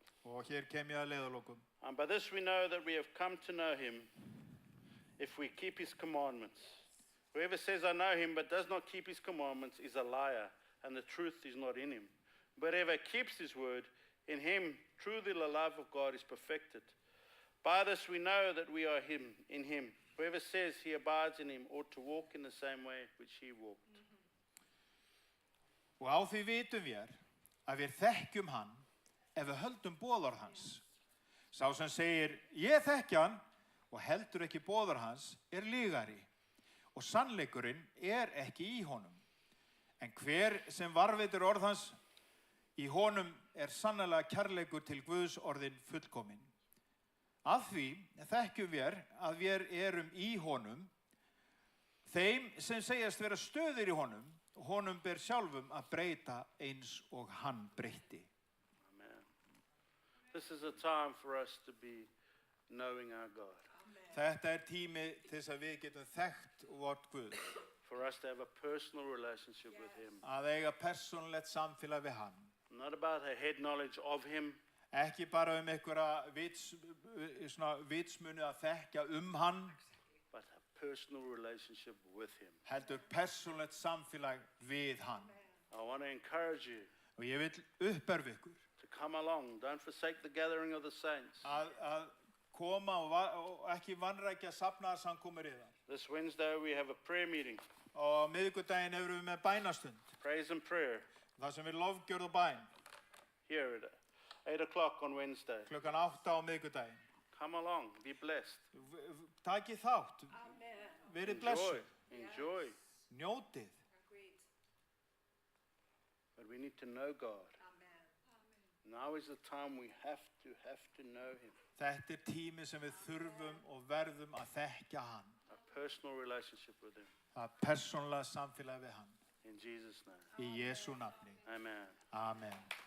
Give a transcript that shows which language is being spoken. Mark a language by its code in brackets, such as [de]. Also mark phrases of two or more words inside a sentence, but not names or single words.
[is] Og hér kem ég að leiðarlokum. [en] And by this we know that we have come to know Him, if we keep His commandments. Whoever says, I know Him, but does not keep His commandments is a liar, and the truth is not in him. But whoever keeps His word, in him truly the love of God is perfected. By this we know that we are in Him. Whoever says he abides in Him ought to walk in the same way which He walked. [is] Og á því vitum við að við þekkjum hann ef við höldum boðorð hans. Sá sem segir, ég þekki hann og heldur ekki boðorð hans er lygari og sannleikurinn er ekki í honum. En hver sem varðveitir orð hans, í honum er sannlega kærleikur til Guðs orðin fullkominn. Að því þekkjum við að við erum í honum, þeim sem segjast vera stöðir í honum, honum ber sjálfum að breyta eins og hann breytti. Amen. [en] This is a time for us to be knowing our God. [is] Þetta er tími til þess að við getum þekkt vort Guð. [en] For us to have a personal relationship with Him. [is] Að eiga persónulegt samfélag við hann. [en] Not about a head knowledge of Him, [is] Ekki bara einhverja vitsmuni að þekkja hann, [en] but a personal relationship with Him. [is] heldur persónulegt samfélag við hann. [en] I want to encourage you [is] Og ég vil uppörfa ykkur [en] to come along. Don't forsake the gathering of the saints. [is] að koma og ekki vanrækja safnaðarsamkomur yðar. [en] This Wednesday we have a prayer meeting, [is] Og á miðvikudaginn erum við með bænastund, [en] praise and prayer, [is] þar sem við lofgjörð og bæn, [en] here at 8 o'clock on Wednesday. [is] klukkan 8 á miðvikudaginn. [en] Come along, be blessed. [is] Takið þátt, verið blessuð, [en] Enjoy. [is] njótið. [en] But we need to know God. Now is the time we have to know Him. [is] Þetta er tími sem við þurfum og verðum að þekkja hann. [en] A personal relationship with Him. [is] Það persónulega samfélag við hann. [en] In Jesus' name. [is] Í Jesú nafni. Amen. Amen.